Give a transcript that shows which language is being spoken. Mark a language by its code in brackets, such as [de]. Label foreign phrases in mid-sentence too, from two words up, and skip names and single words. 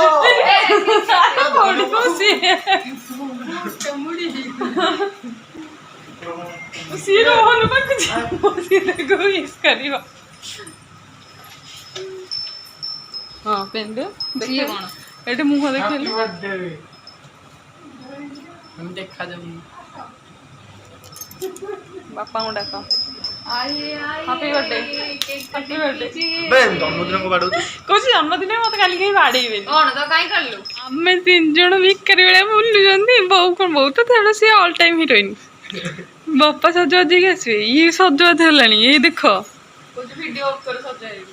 [or] ପଡିବ ସିଏ ସିଏ ରୋହନ ପାଖକୁ ଯିବ ସିଏ ତାକୁ ୱିଶ୍ କରିବ ହଁ ପିନ୍ଧୁ ଦେଖିବ କଣ ଏଠି ମୁହଁ ଦେଖେଇଲୁ ଦେଖାଯାଉ ବାପାଙ୍କୁ ଡାକ [en] ହାପି Happy birthday. Happy birthday. [or] ବେ ଜନ୍ମଦିନକୁ ବାଡଉଛୁ କହୁଛି ଜନ୍ମଦିନ ମତେ କାଲି କେହି ବାଡେଇବେନି କଣ ତ କାଇଁ କାଢିଲୁ ଆମେ 3 ଜଣ ଭିକାରୀ ଭଳିଆ ବୁଲୁଛନ୍ତି ବୋଉ କଣ ବୋଉ ତ ଛାଡ ସିଏ [en] all time heroine [or] ବାପା ସଜବାଜ ହେଇକି ଆସିବେ ଇଏ ସଜବାଜ ହେଲାଣି ଏଇ ଦେଖ କହୁଛି [en] video off [or] କରି ସଜାଇବି